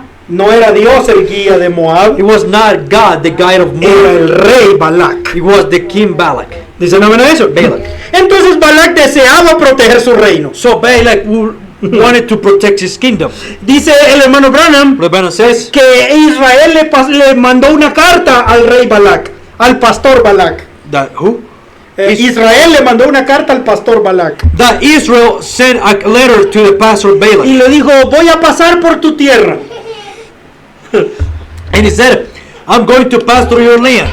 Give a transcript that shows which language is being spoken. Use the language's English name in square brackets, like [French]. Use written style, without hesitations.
[Spanish] No era Dios el guía de Moab, [English] It was not God, the guide of [Spanish] era el [English] Moab. [Spanish] rey Balac. [English] It was the king Balak. [Spanish] ¿Dicen amén a eso? [English] Balak. [Spanish] Entonces Balac deseaba proteger su reino. [English] So Balak wanted to protect his kingdom. [Spanish] Dice el hermano Branham [English] The Bible says [Spanish] que Israel le mandó una carta al rey Balac, al pastor Balac. [English] that who? [Spanish] Israel le mandó una carta al pastor Balac [English] That Israel sent a letter to the pastor [Spanish] y [English] Balak. [Spanish] le dijo, voy a pasar por tu tierra. And he said, I'm going to pass through your land.